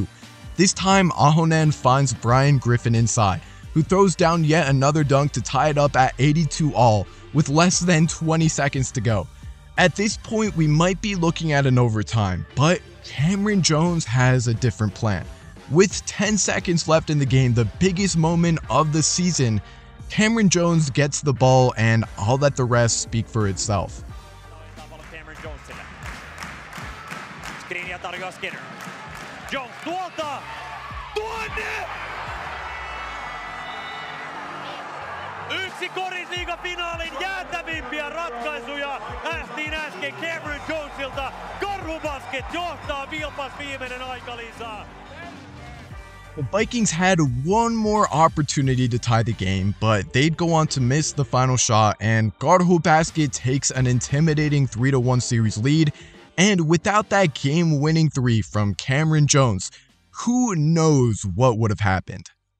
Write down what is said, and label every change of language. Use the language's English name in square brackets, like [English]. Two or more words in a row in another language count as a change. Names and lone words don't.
[English] This time Ahonen finds Brian Griffin inside, who throws down yet another dunk to tie it up at 82 all with less than 20 seconds to go. At this point, we might be looking at an overtime, but Cameron Jones has a different plan. With 10 seconds left in the game, the biggest moment of the season, Cameron Jones gets the ball, and I'll let the rest speak for itself. [Finnish] Yksi Korisliiga-finaalin jäätävimpiä ratkaisuja nähtiin äsken Cameron Jonesilta. Karhubasket johtaa Vilpas viimeinen aikalisä. [English] The Vikings had one more opportunity to tie the game, but they'd go on to miss the final shot, and Karhubasket takes an intimidating 3-1 series lead. And without that game-winning 3 from Cameron Jones, who knows what would have happened.